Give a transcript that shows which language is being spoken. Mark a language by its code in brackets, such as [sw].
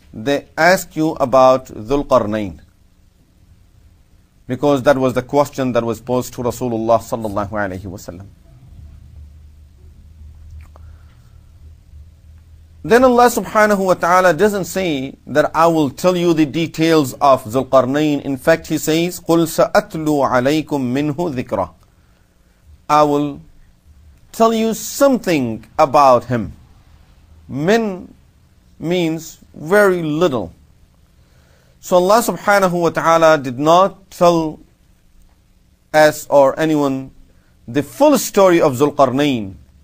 [en] They ask you about Dhul Qarnayn, because that was the question that was posed to Rasulullah sallallahu alayhi wasallam. Then Allah subhanahu wa ta'ala doesn't say that I will tell you the details of Dhul Qarnayn. In fact, He says, [ar] قُلْ سَأَتْلُو عَلَيْكُم مِّنْهُ ذِكْرًا. [en] I will tell you something about him. Min means very little. So Allah subhanahu wa ta'ala did not tell us or anyone the full story of Zulqarnain.